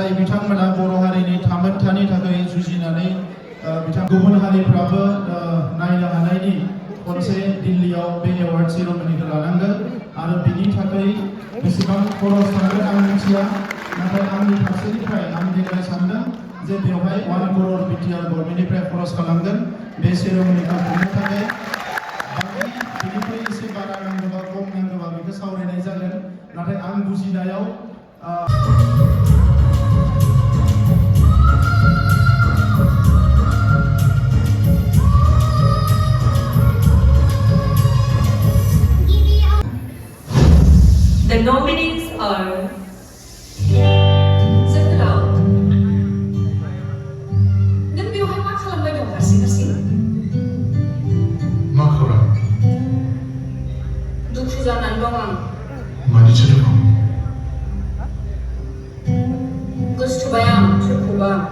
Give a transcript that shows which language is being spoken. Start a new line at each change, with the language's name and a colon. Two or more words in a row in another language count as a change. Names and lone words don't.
Bodo: बिथांमोना बर' हारिनि थामोनथानि थाखाय जुजिनानै गुबुन हारिफ्राबो नायनो हानायनि खनसे दिल्लीयाव बे एवार्ड सेरेमनिखौ लानांगोन आरो बिनि थाखाय बेसेबां खरस थांगोन आं मिथिया नाथाय आंनि फारसेनिफ्राय आं देग्लाय सानदों जे बेवहाय 1 crore बिटिआर गभर्नमेन्टनिफ्राय खरस खालामगोन बे सेरेमनिखौ खुंनो थाखाय जुजिनायाव
English: The nominees are
Bodo: जोहोलाव नों बेवहाय मा खालामबाय दं हारसिं मा खौरां दुखु जानानै दं आं मानिथो दुखु गोसोथोबाय आं सोरखौबा